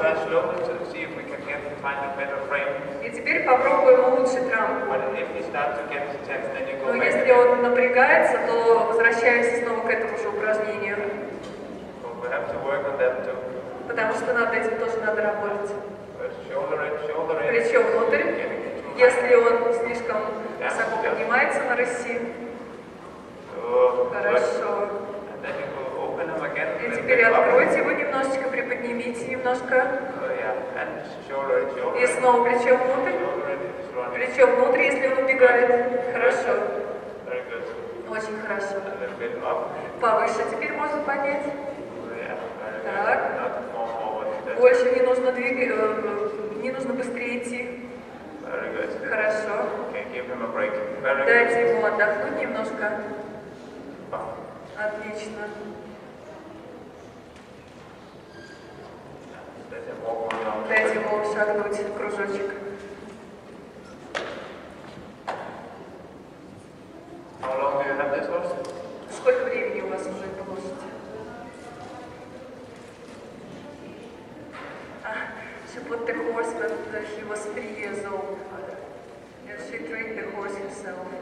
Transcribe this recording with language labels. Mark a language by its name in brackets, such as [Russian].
[English] try slowly to see if we can find a better frame. [Russian] И теперь попробуем улучшить рамку. [English] But if you start to get tense, then you go [Russian] Но [English] back [Russian] если [English] again. [Russian] он напрягается, то возвращаемся снова к этому же упражнению. [English] So we have to work on that too. [Russian] Потому что над этим тоже надо работать. [English] But shoulder in. [Russian] Плечо внутрь. [English] Getting it too high. [Russian] Если он слишком высоко поднимается на рыси. [English] Good. [Russian] Хорошо. [English] And then you go open them again. [Russian] И [English] a little [Russian] теперь [English] bit up. [Russian] откройте его немножечко, приподнимите немножко. [English] Yeah. And shoulder in. [Russian] И снова плечо внутрь. [English] Shoulder in is running. [Russian] Плечо внутрь, если он убегает. Хорошо. [English] Very good. [Russian] Очень хорошо. [English] A little bit up. [Russian] Повыше теперь можно поднять. [English] Yeah. Very good. [Russian] Так. [English] Not more forward. That's [Russian] Больше не нужно двигать, не нужно быстрее идти. [English] very good. [Russian] Хорошо. [English] Okay, give him a break. Very good. [Russian] Дайте ему отдохнуть немножко. Wow. Отлично. [English] Let him walk on down. [Russian] Дайте ему шагнуть кружочек. [English] How long do you have this horse? [Russian] Сколько времени у вас уже эта лошадь? [English] She put the horse when he was 3 years old. And she trained the horse herself.